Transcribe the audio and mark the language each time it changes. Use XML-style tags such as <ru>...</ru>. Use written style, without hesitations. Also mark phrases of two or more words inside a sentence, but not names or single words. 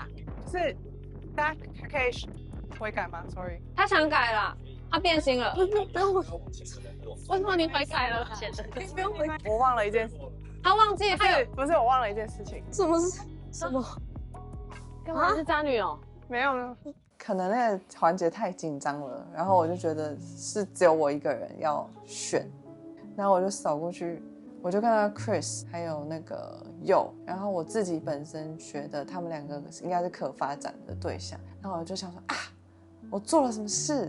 <zh>是大家可以悔改嗎 ？Sorry，他想改了，他變心了。不用悔，為什麼你悔改了？不用悔，我忘了一件事。他忘記他有不是我忘了一件事情。什麼？幹嘛是渣女哦？沒有。可能那個環節太緊張了，然後我就覺得是只有我一個人要選，然後我就掃過去，我就看到 Chris 還有那個佑，然後我自己本身覺得他們兩個應該是可發展的對象，然後我就想說啊，我做了什麼事？</zh>